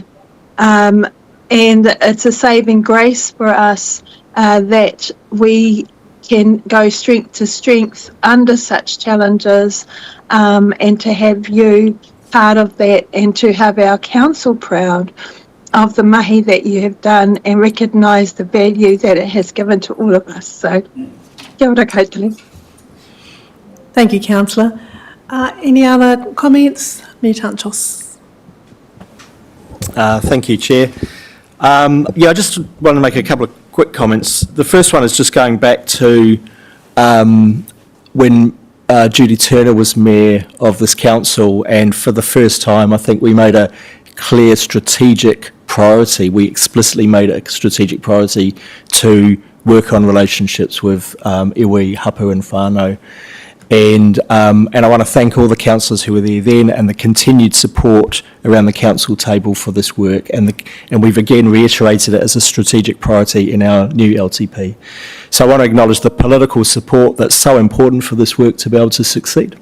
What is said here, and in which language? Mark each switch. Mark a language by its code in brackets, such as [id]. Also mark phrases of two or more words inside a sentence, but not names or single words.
[en] And it's a saving grace for us that we can go strength to strength under such challenges, and to have you part of that, and to have our council proud of the mahi that you have done and recognise the value that it has given to all of us. So, [mi] kia ora koutou. [en] Thank you, Councillor. Any other comments? Me tanchos. Thank you, Chair. I just want to make a couple of quick comments. The first one is just going back to when Judy Turner was Mayor of this council, and for the first time I think we made a clear strategic priority. We explicitly made it a strategic priority to work on relationships with iwi, hapu and whānau. And I want to thank all the councillors who were there then, and the continued support around the council table for this work. And we've again reiterated it as a strategic priority in our new LTP. So I want to acknowledge the political support that's so important for this work to be able to succeed.